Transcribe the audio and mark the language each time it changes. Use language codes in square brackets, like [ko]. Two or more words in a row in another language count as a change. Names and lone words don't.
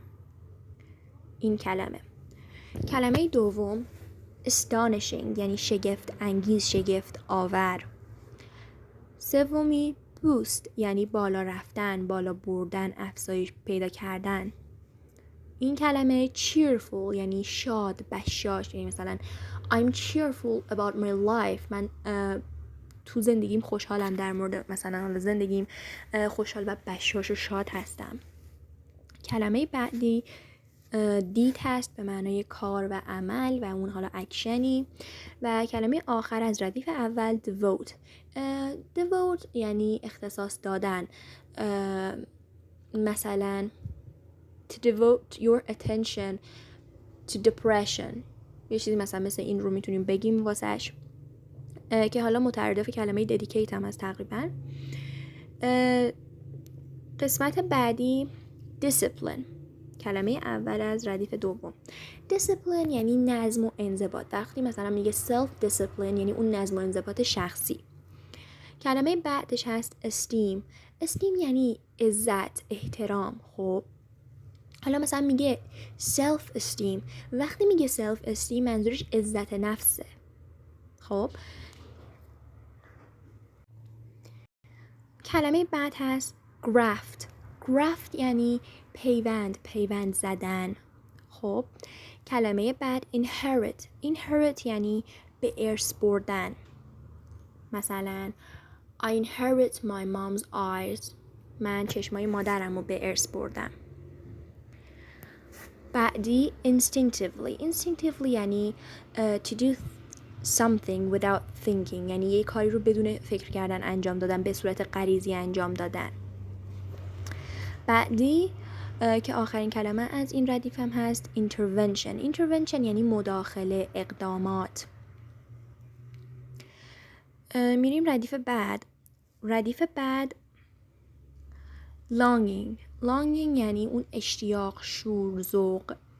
[fa] این کلمه دوم astonishing، یعنی شگفت انگیز، شگفت آور. سومی boost، یعنی بالا رفتن، بالا بردن، افزایش پیدا کردن. این کلمه cheerful یعنی شاد، بشاش، یعنی مثلا [en] I'm cheerful about my life، [fa] من تو زندگیم خوشحالم، در مورد مثلا زندگیم خوشحال و بشاش و شاد هستم. کلمه بعدی دیت هست به معنای کار و عمل و اون حالا اکشنی، و کلمه آخر از ردیف اول devote. [en] devote [fa] یعنی اختصاص دادن، مثلا [en] to devote your attention to depression، [fa] یه چیزی مثلا مثل این رو میتونیم بگیم واسش. که حالا مترادف کلمه dedicate هم هست تقریبا. قسمت بعدی discipline، کلمه اول از ردیف دوم. discipline یعنی نظم و انضباط. وقتی مثلا میگه [en] self discipline [fa] یعنی اون نظم و انضباط شخصی. کلمه بعدش هست esteem. esteem یعنی عزت، احترام. خب حالا مثلا میگه [en] self esteem، [fa] وقتی میگه [en] self esteem [fa] منظورش عزت نفسه. خب کلمه بعد هست graft. graft یعنی پیوند زدن. خب کلمه بعد inherit یعنی به ارث بردن. مثلا [en] I inherit my mom's eyes، [fa] من چشمای مادرم رو به ارث بردم. [en] بعدی instinctively یعنی to do something without thinking، [fa] یعنی یه کاری رو بدون فکر کردن انجام دادن، به صورت غریزی انجام دادن. بعدی که آخرین کلمه از این ردیف هم هست intervention یعنی مداخله، اقدامات. میریم ردیف بعد longing یعنی اون اشتیاق، شور، ذوق.